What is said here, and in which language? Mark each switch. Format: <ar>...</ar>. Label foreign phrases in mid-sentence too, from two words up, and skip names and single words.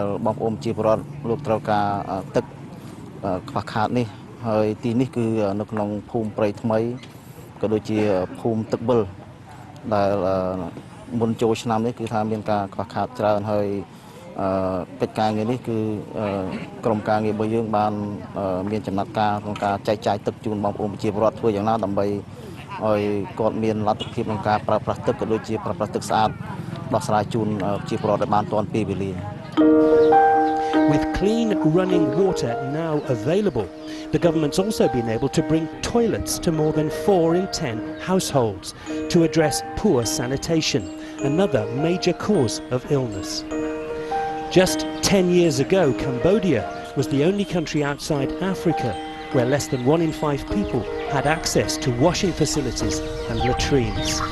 <km>បងប្អូនប្រជាពលរដ្ឋលោកត្រូវការទឹកខ្វះខាតនេះហើយទីនេះគឺនៅក្នុងភូមិព្រៃថ្មីក៏ដូចជាភូមិទឹកវិលដែលមុនចូលឆ្នាំនេះគឺថាមានការខ្វះខាតច្រើនហើយកិច្ចការងារនេះគឺក្រុមការងាររបស់យើងបានមានចំណាត់ការក្នុងការចែកចាយទឹកជូនបងប្អូនប្រជាពលរដ្ឋធ្វើយ៉ាងណាដើម្បីឲ្យគាត់មានលទ្ធភាពក្នុងការប្រើប្រាស់ទឹកក៏ដូចជាប្រើប្រាស់ទឹកស្អាតដោះស្រាយជូនប្រជាពលរដ្ឋដែលបានទាន់ពេលវេលា</km> <en>With clean running water now available, the government's also been able to bring toilets to more than 4 in 10 households to address poor sanitation, another major cause of illness. Just 10 years ago, Cambodia was the only country outside Africa where less than 1 in 5 people had access to washing facilities and latrines.</en>